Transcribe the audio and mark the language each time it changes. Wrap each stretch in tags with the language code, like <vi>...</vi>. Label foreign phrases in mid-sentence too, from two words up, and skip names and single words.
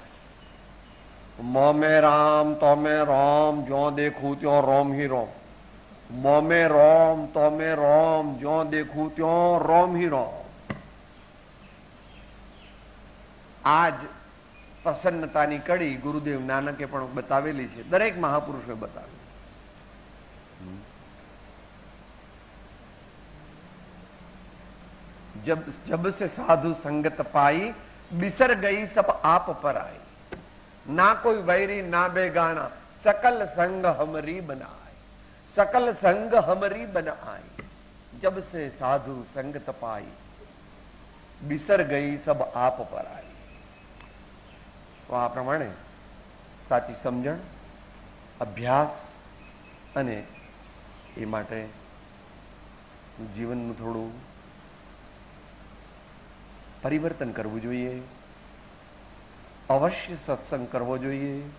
<hi>मोमे राम तोमे रोम, जो देखूं त्यो रोम ही रोम. मोमे रोम तोमे रोम, जो देखूं त्यो रोम ही रोम.</hi> <gu>આજ પ્રસન્નતાની કડી ગુરુદેવ નાનકે પણ બતાવેલી છે, દરેક મહાપુરુષોએ બતાવેલી.</gu> <hi>जब से साधु संगत पाई बिसर गई सब आप पर आई. ना कोई वैरी ना बेगाना, सकल संग हमरी बनाए. सकल संग हमरी बनाए. जब से साधु संगत पाई बिसर गई सब आप पर आई.</hi> <gu>તો આ પ્રમાણે સાચી સમજણ, અભ્યાસ અને એ માટે જીવનનું થોડું પરિવર્તન કરવું જોઈએ. અવશ્ય સત્સંગ કરવો જોઈએ.</gu>